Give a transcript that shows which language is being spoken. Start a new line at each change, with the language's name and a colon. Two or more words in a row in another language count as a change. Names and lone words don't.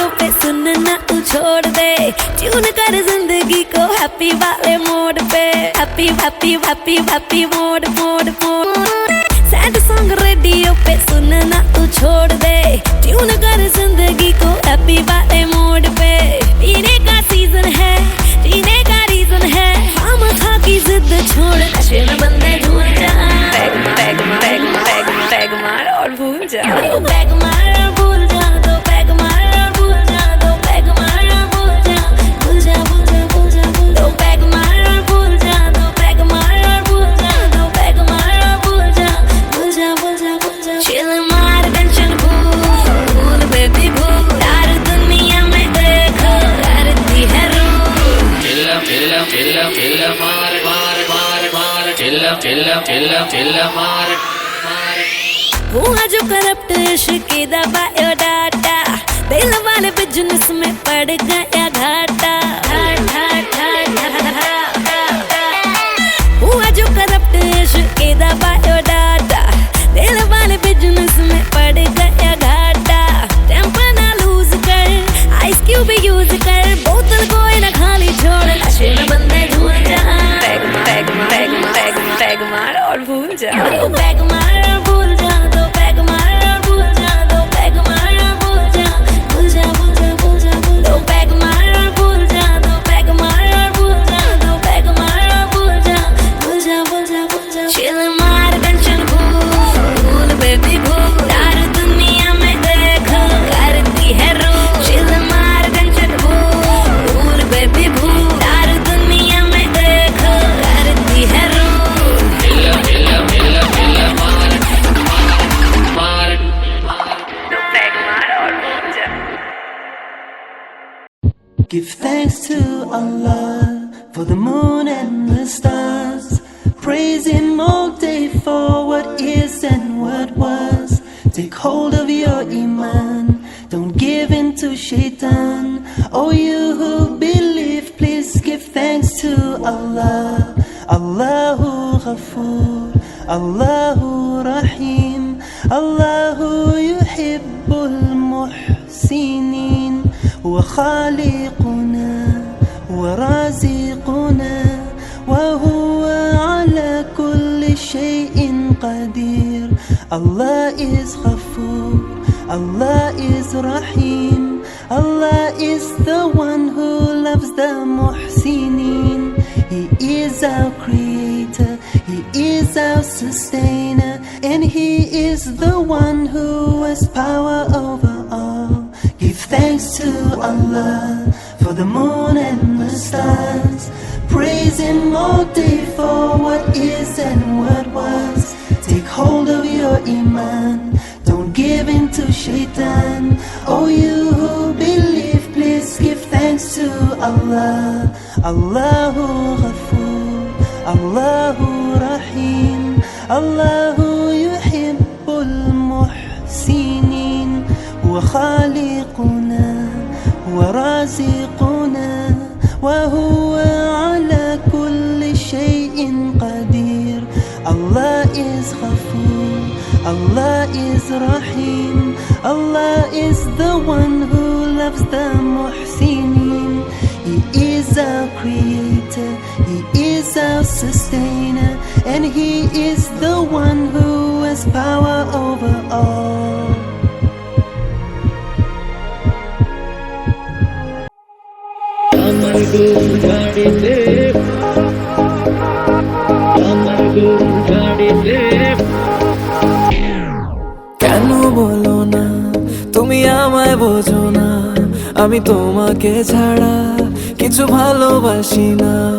Hindi: पे सुनना तू छोड़ दे ट्यून कर जिंदगी को हैप्पी वाले मोड पे
English: happy happy happy happy mode mode mode sad song radio
Hindi: पे सुनना तू छोड़ दे ट्यून कर जिंदगी को हैप्पी वाले मोड पे पीने का सीजन है जीने का रीजन है हम खा की जिद छोड़ नशे में बंदे झूल जा पैग मार और भूल जा तो पैग मार और भूल जा तो पैग मार और भूल जा तो पैग मार और भूल जा भूल जा भूल जा भूल जा भूल तो पैग मार और भूल जा तो पैग मार और भूल जा तो पैग मार और भूल जा भूल जा भूल जा भूल जा चिल मार टेंशन भूल बेबी भूल यार दुनिया में देखो करती है रूल चिल्ला मार हुआ जो करप्ट इश्क दा बायोडाटा दिल वाले बिजनेस में पड़ गया घाटा हुआ जो करप्ट इश्क दा बायोडाटा दिल वाले बिजनेस में पड़ गया घाटा टेम्पर ना लूज कर
English: ice cube use
Hindi: कर बोतल कोई ना खाली छोड़ नशे में बंदे झूल जा पैग मार और भूल जा तो पैग मार और भूल जा तो पैग मार और भूल जा तो पैग मार और भूल जा भूल जा भूल जा भूल जा भूल तो पैग मार और भूल जा तो पैग मार और भूल जा तो पैग मार और भूल जा भूल जा भूल जा भूल जा चिल मार टेंशन भूल बेबी भूल यार दुनिया में देखो करती है रूल चिल मार टेंशन भूल बेबी भूल यार दुनिया में देखो करती है रूल
English: Give thanks to Allah for the moon and the stars. Praise Him all day for what is and what was. Take hold of your iman, don't give in to shaitan. Oh, you who believe, please give thanks to Allah.
Arabic: الله غفور، الله رحيم، الله يحب المحسنين. وخالقنا ورازقنا وهو على كل شيء قدير.
English: Allah is Ghafoor, Allah is Rahim, Allah is the one who loves the Muhsinin. He is our creator, He is our sustainer, and He is the one who has power over all. Give thanks to Allah for the moon and the stars. Praise Him all day for what is and what was. Take hold of your iman, don't give in to shaitan. Oh, you who believe, please give thanks to Allah.
Arabic: الله غفور، الله رحيم، الله يحب المحسنين. وخالقنا ورازقنا وهو على كل شيء قدير.
English: Allah is Ghafoor, Allah is Rahim, Allah is the one who loves the Muhsinin. He is our creator, He is our sustainer, and He is the one who has power over all.
Bangla: আমার গরুর গাড়িতে আমার গরুর গাড়িতে কেন বলো না তুমি আমায় বোঝো না, আমি তোমাকে ছাড়া কিছু ভালোবাসি না।